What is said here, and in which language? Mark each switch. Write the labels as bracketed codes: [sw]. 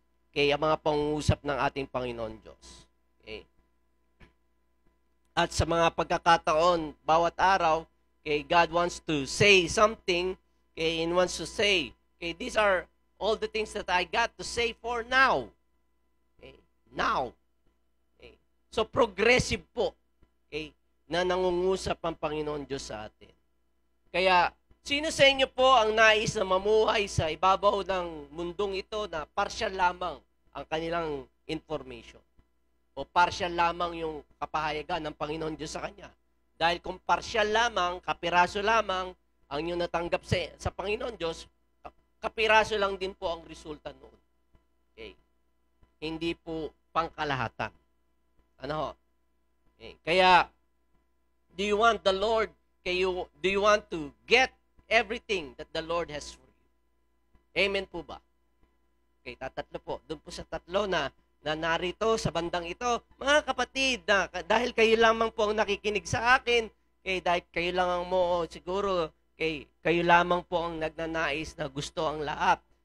[tl] Okay, ang mga pangungusap ng ating Panginoon Diyos. Okay? At sa mga pagkakataon, bawat araw, [en] okay, God wants to say something, okay, and wants to say, okay, these are all the things that I got to say for now. Okay? Now. Okay? [tl] So, progressive po, okay, na nangungusap ang Panginoon Diyos sa atin. Kaya, sino sa inyo po ang nais na mamuhay sa ibabaw ng mundong ito na partial lamang ang kanilang information? O partial lamang yung kapahayagan ng Panginoon Diyos sa Kanya? Dahil kung partial lamang, kapiraso lamang, ang inyong natanggap sa Panginoon Diyos, kapiraso lang din po ang resulta noon. Okay. Hindi po pangkalahatan. Ano ho? Okay. [en] Kaya, do you want the Lord, do you want to get everything that the Lord has for you? [tl] Amen po ba? Okay, tatatlo po. Doon po sa tatlo na narito sa bandang ito, mga kapatid, dahil kayo lamang po ang nakikinig sa akin, dahil kayo lang ang siguro, kayo lamang po ang nagnanais na gusto ang lahat.